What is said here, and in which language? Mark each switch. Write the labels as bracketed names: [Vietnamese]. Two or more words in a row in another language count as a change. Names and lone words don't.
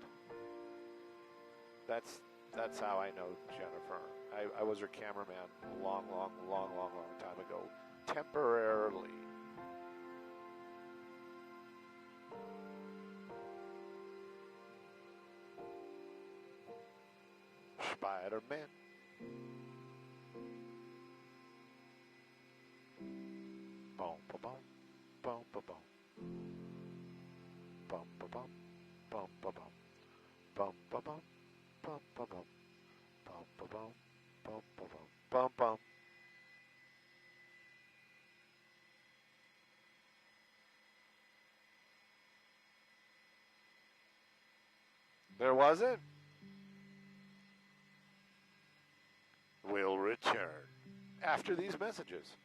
[English] That's how I know Jennifer. I was her cameraman a long time ago, temporarily. Spider-Man. Boom, ba boom, boom, ba boom, boom, ba boom, boom, ba boom, boom, ba boom, boom, ba boom, boom, ba boom, boom, ba boom, boom, boom. There wasn't. We'll return after these messages.